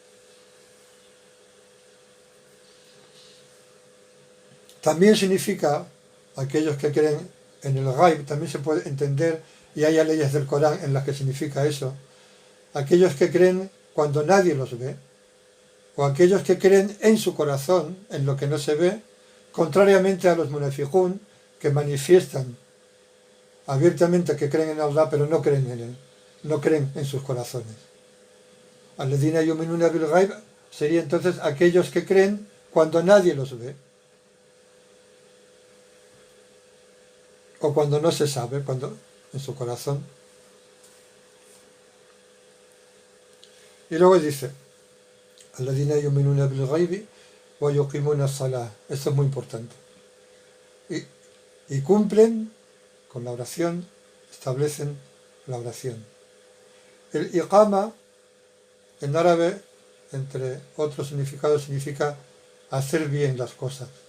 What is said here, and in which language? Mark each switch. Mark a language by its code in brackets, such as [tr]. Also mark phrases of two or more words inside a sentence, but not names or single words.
[es] También significa, aquellos que creen en el Ghaib, también se puede entender, y hay leyes del Corán en las que significa eso, aquellos que creen cuando nadie los ve, o aquellos que creen en su corazón, en lo que no se ve, contrariamente a los munafiqún, que manifiestan abiertamente que creen en Allah, pero no creen en Él, no creen en sus corazones. [ar] الذين يؤمنون بالغيب [es] sería entonces aquellos que creen cuando nadie los ve, o cuando no se sabe, cuando en su corazón. Y luego dice, [ar] الذين يؤمنون بالغيب ويقيمون الصلاة. [es] Esto es muy importante. Y cumplen con la oración, establecen la oración. El iqama, en árabe, entre otros significados, significa hacer bien las cosas.